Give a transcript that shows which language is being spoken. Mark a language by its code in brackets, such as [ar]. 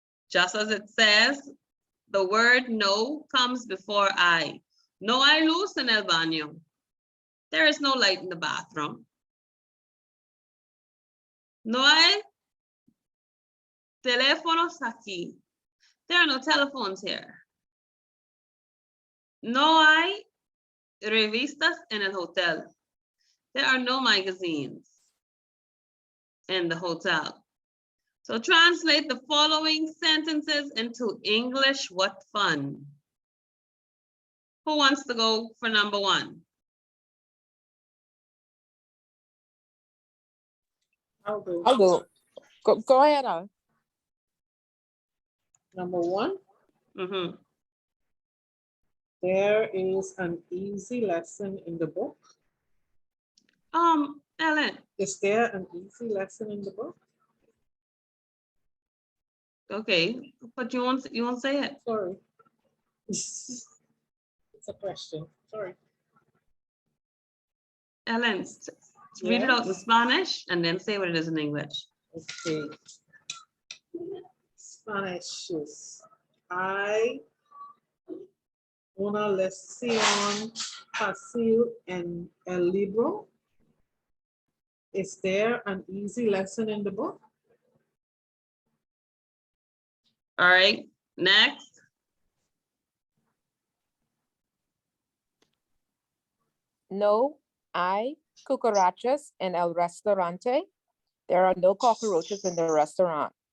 [en] Just as it says, the word no comes before I. [es] No hay luz en el baño. [en] There is no light in the bathroom. [es] No hay teléfonos aquí. [en] There are no telephones here. [es] No hay revistas en el hotel. [en] There are no magazines in the hotel. So translate the following sentences into English. What fun. Who wants to go for number one? I'll do. I'll do. Go ahead, Al. Number one, Mhm. there is an easy lesson in the book. Ellen, Is there an easy lesson in the book? okay, but you won't say it. Sorry. It's a question, sorry. Ellen, read it out in Spanish and then say what it is in English. Okay. Spanish is, [es] hay una lección fácil en el libro. [en] Is there an easy lesson in the book? All right, next. [es] No hay cucarachas en el restaurante. [en] There are no cockroaches in the restaurant.